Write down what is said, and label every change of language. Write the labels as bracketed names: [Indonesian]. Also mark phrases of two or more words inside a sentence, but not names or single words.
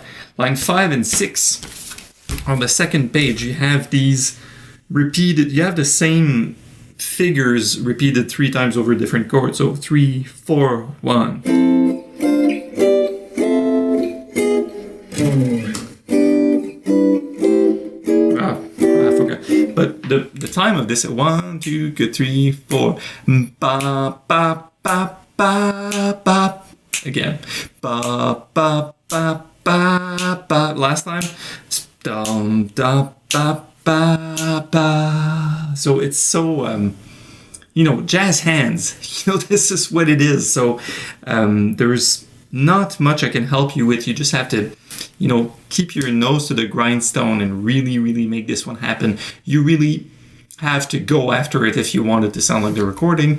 [English] Line 5 and 6 on the second page, you have these repeated, you have the same figures repeated 3 times over different chords. So 3, 4, 1. I forgot. But the time of this, 1, 2, 3, 4. Ba, ba, ba, ba, ba. Again. Ba, ba, ba, ba, ba. Last time. Dum, da, ba, ba, ba. So it's so, jazz hands. This is what it is. So there's not much I can help you with. You just have to, keep your nose to the grindstone and really, really make this one happen. You really have to go after it if you want it to sound like the recording.